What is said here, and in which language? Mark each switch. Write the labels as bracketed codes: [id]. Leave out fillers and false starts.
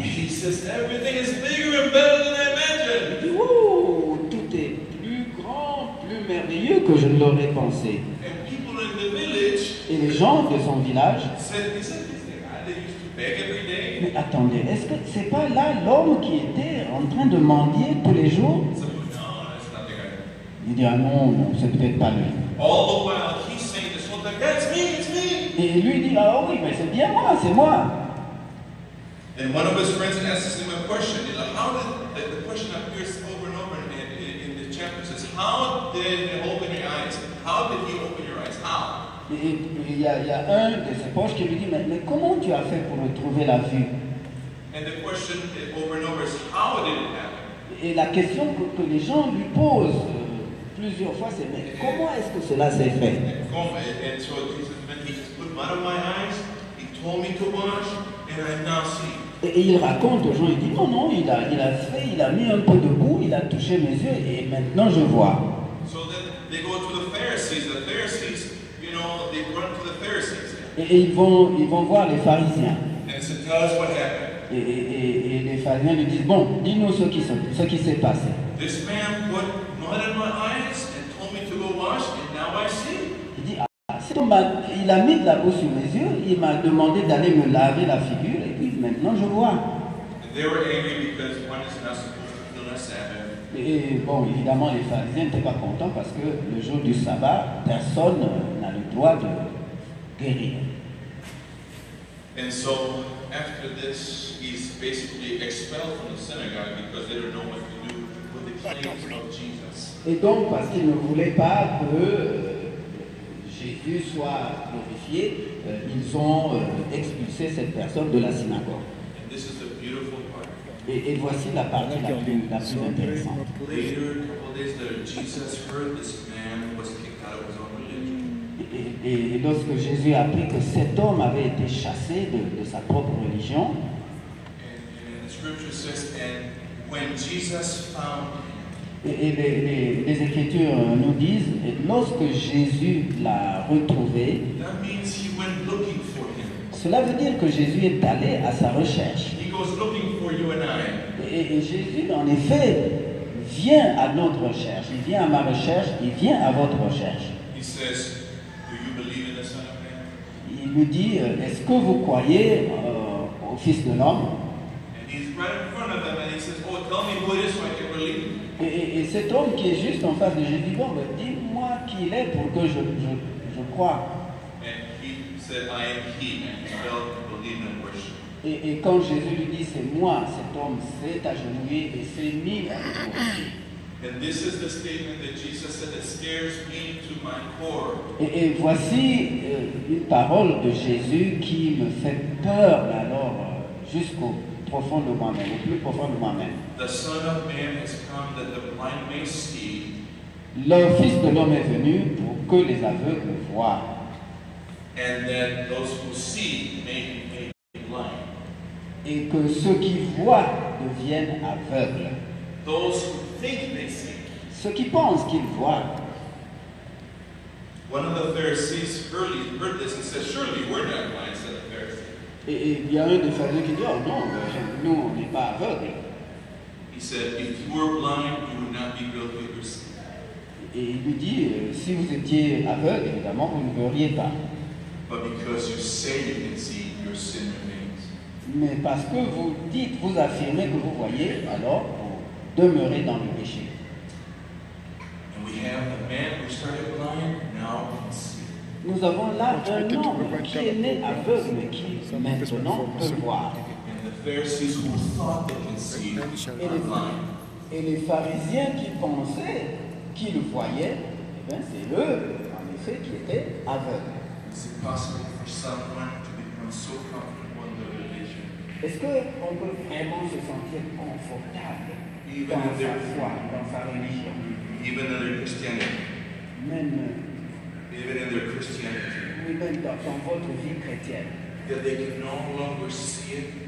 [en] he says, everything is bigger and better than I imagined. [fr] il dit, oh, tout est plus grand, plus merveilleux que je ne l'aurais pensé. [en] And people in the village [fr] Et les gens de son village, [en] said, is that the guy that used to beg every day? [fr] mais attendez, est-ce que c'est pas là l'homme qui était en train de mendier tous les jours? [en] Some people, no, that's not the guy. [fr] Il dit, ah non, c'est peut-être pas lui. [en] All the while, he's saying this whole time, that's me, it's me. [fr] Et lui dit, ah oui, mais c'est bien moi, c'est moi. [en] And one of his friends asks him a question. You know, how did the question appears over and over in the chapter says, how did he open your eyes? How did he open your eyes? How? [fr] Et il y a un de ses proches qui lui dit, mais comment tu as fait pour retrouver la vue? [en] And the question over and over is, how did it happen? [fr] Et la question que les gens lui posent plusieurs fois, c'est, mais comment est-ce que cela s'est fait? [en] And so Jesus meant he just put mud on my eyes. He told me to wash, and I now see. [fr] Et il raconte aux gens, il dit, non, il a mis un peu de boue, il a touché mes yeux, et maintenant je vois. [en] So then they go to the Pharisees. The Pharisees, you know, they run to the Pharisees. [fr] Et ils vont voir les pharisiens. [en] And said, tell us what happened. [fr] Et les pharisiens lui disent, bon, dis-nous ce qui s'est passé. [en] This man put mud in my eyes and told me to go wash, and now I see. [fr] Il dit, ah, il a mis de la boue sur mes yeux, il m'a demandé d'aller me laver la figure, et puis maintenant je vois. [en] And they were angry because one is not supposed to heal on Sabbath. [fr] Et bon, évidemment, les pharisiens n'étaient pas contents parce que le jour du sabbat, personne n'a le droit de guérir. [en] And so after this, he's basically expelled from the synagogue because they don't know what to do with the claims of Jesus. [fr] Et donc, parce qu'ils ne voulaient pas que Jésus soit glorifié, ils ont expulsé cette personne de la synagogue. [en] And this is the beautiful part. [fr] Et voici la partie la plus intéressante. [en] Later, a couple days later, Jesus heard this man was kicked out of his own religion. [fr] Et lorsque Jésus a appris que cet homme avait été chassé de sa propre religion, [en] And the scripture says, and when Jesus found him, [fr] et les Écritures nous disent, et lorsque Jésus l'a retrouvé, [en] that means he went looking for him. [fr] cela veut dire que Jésus est allé à sa recherche. [en] He goes looking for you and I. [fr] Et Jésus, en effet, vient à notre recherche. Il vient à ma recherche, il vient à votre recherche. [en] He says, do you believe in the Son of Man? [fr] Il nous dit, est-ce que vous croyez au Fils de l'homme? [en] And he's right in front of them and he says, oh, tell me who it is so I can believe. [fr] Et cet homme qui est juste en face de Jésus dit, bon, ben, dis-moi qui il est pour que je croie. [en] And he said, I am he, and he fell and believed and worshiped. [fr] Et quand Jésus lui dit, c'est moi, cet homme s'est agenouillé et s'est mis à le glorifier. [en] And this is the statement that Jesus said that scares me to my core. [fr] Et voici une parole de Jésus qui me fait peur, mais alors jusqu'au profond de moi-même, au plus profond de moi-même. [en] The Son of Man has come that the blind may see, [fr] Le Fils de l'homme est venu pour que les aveugles voient [en] and that those who see may be blind. [fr] et que ceux qui voient deviennent aveugles. [en] Those who think they see. [fr] Ceux qui pensent qu'ils voient. [en] One of the Pharisees heard this and said, "Surely we're not blind," said the Pharisee. [fr] Et il y a un des pharisiens qui dit, oh non, nous on n'est pas aveugles. [en] He said, "If you were blind, you would not be guilty of your sin." [fr] Et il lui dit, si vous étiez aveugle, évidemment, vous ne verriez pas. [en] But because you say you can see, your sin remains. [fr] Mais parce que vous dites, vous affirmez que vous voyez, alors vous demeurez dans le péché. [en] And we have the man who started blind, now can see. [fr] Nous avons là un homme qui est né aveugle, mais qui maintenant peut voir. [en] And the Pharisees who thought they can see are blind. [fr] Et les pharisiens qui pensaient qu'ils voyaient, eh bien, c'est eux, en effet, qui étaient aveugles. [en] Is it possible for someone to become so comfortable in their religion, [fr] Est-ce qu'on peut vraiment se sentir confortable [en] Even [fr] dans [en] if [fr] sa [en] they're- [fr] foi, dans sa religion, [en] even in their Christianity, [fr] même, [en] even in their Christianity, [fr] oui, même dans votre vie chrétienne, [en] that they can no longer see it?